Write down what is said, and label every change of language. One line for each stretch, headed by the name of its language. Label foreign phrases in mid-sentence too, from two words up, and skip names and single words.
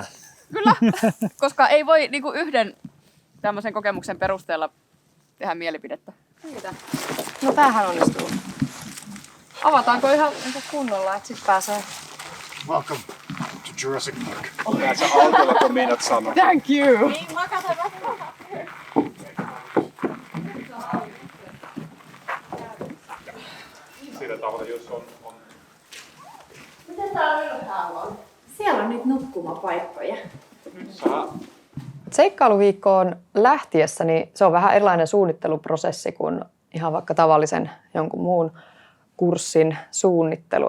Finnish: Kyllä, koska ei voi niinku yhden tämmöisen kokemuksen perusteella tehdä mielipidettä. Mitä? No tämähän onnistuu. Avataanko ihan kunnolla, että sit pääsee?
English: Welcome to Jurassic Park.
Finnish: Näet sä autolla, kun meidät sanoo.
English: Thank you!
Finnish: Sillä tavalla, jos on... Siellä on nyt nukkumapaikkoja. Seikkailuviikkoon lähtiessä niin se on vähän erilainen suunnitteluprosessi kuin ihan vaikka tavallisen jonkun muun kurssin suunnittelu.